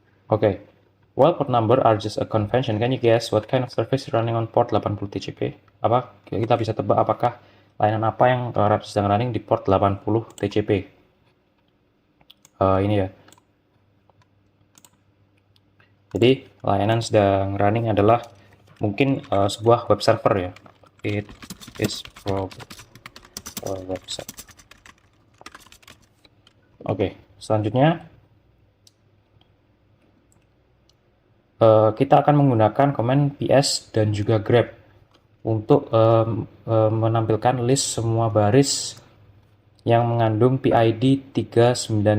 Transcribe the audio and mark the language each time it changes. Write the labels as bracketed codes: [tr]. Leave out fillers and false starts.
[en] Oke. While port number are just a convention, can you guess what kind of service running on port 80 TCP? [id] Apa kita bisa tebak apakah layanan apa yang sedang running di port 80 TCP. Ini ya. Jadi layanan sedang running adalah mungkin sebuah web server ya. [en] It is probably a website. [id] Oke, selanjutnya kita akan menggunakan komen ps dan juga grep untuk menampilkan list semua baris yang mengandung PID 395.